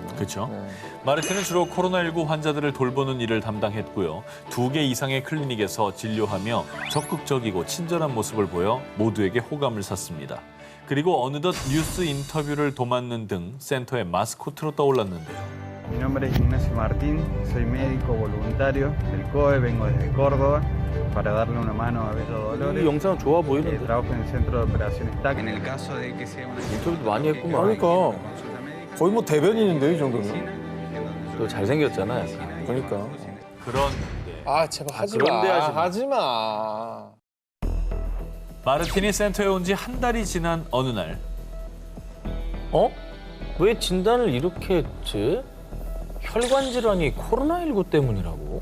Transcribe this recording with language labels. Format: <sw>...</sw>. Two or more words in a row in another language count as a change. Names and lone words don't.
<ko>그렇죠. 네. 마르틴은 주로 코로나19 환자들을 돌보는 일을 담당했고요. 2개 이상의 클리닉에서 진료하며 적극적이고 친절한 모습을 보여 모두에게 호감을 샀습니다. 그리고 어느덧 뉴스 인터뷰를 도맡는 등 센터의 마스코트로 떠올랐는데요.</ko> <es>Mi nombre es Ignacio Martín, soy médico voluntario del COE, vengo desde Córdoba para darle una mano a Bello</es> <ko>이</ko> <es>Dolores.</es> <ko>영상 좋아 보이는데.</ko> <es>Trabajo en el centro de operaciones TAC. En el caso de que sea una</es> <ko>인터뷰도 많이 했구만. 그러니까</ko> <es>consulta médica,</es> <ko>거의 뭐 대변인인데요, 이 정도면.</ko> <es>en donde yo</es> <ko>또 잘생겼잖아, 약간. 그러니까. 그런데 아, 제발 하지 그런데 마. 하지 마. 하지 마. 마르틴이 센터에 온 지 한 달이 지난 어느 날 어? 왜 진단을 이렇게 했지? 혈관 질환이 코로나19 때문이라고?</ko>